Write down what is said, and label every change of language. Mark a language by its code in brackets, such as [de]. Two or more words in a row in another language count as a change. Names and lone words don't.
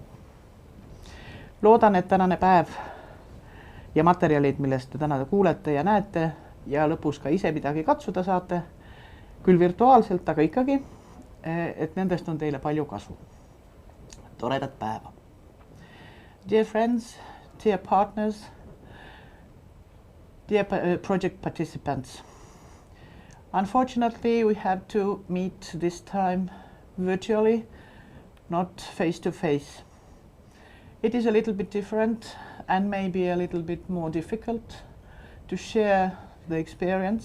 [et] Loodan, et tänane päev ja materjalid, millest te täna kuulete ja näete ja lõpus ka ise midagi katsuda saate, küll virtuaalselt, aga ikkagi, et nendest on teile palju kasu. Toredat päeva. [en] Dear friends, dear partners, dear project participants, unfortunately, we have to meet this time virtually, not face-to-face. It is a little bit different and maybe a little bit more difficult to share the experience.